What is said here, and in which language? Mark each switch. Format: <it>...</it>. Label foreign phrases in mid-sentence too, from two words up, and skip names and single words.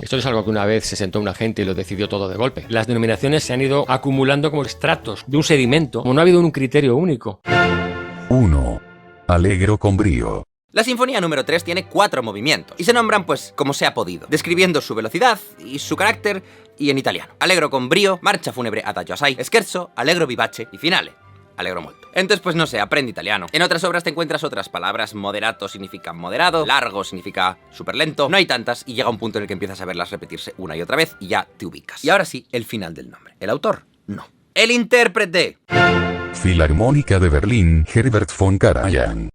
<es>Esto no es algo que una vez se sentó una gente y lo decidió todo de golpe. Las denominaciones se han ido acumulando como estratos de un sedimento, como no ha habido un criterio único.</es> <it>1. Allegro con brío.</it> <es>La sinfonía número 3 tiene 4 movimientos, y se nombran pues como se ha podido, describiendo su velocidad y su carácter, y en italiano.</es> <it>Allegro con brío,</it> <es>marcha fúnebre</es> <it>adagio assai, scherzo, allegro vivace y finale. Allegro molto.</it> <es>Entonces, pues no sé, aprende italiano. En otras obras te encuentras otras palabras. Moderato significa moderado, largo significa súper lento. No hay tantas y llega un punto en el que empiezas a verlas repetirse una y otra vez y ya te ubicas. Y ahora sí, el final del nombre. El autor, no. El intérprete. Filarmónica de Berlín, Herbert von Karajan.</es>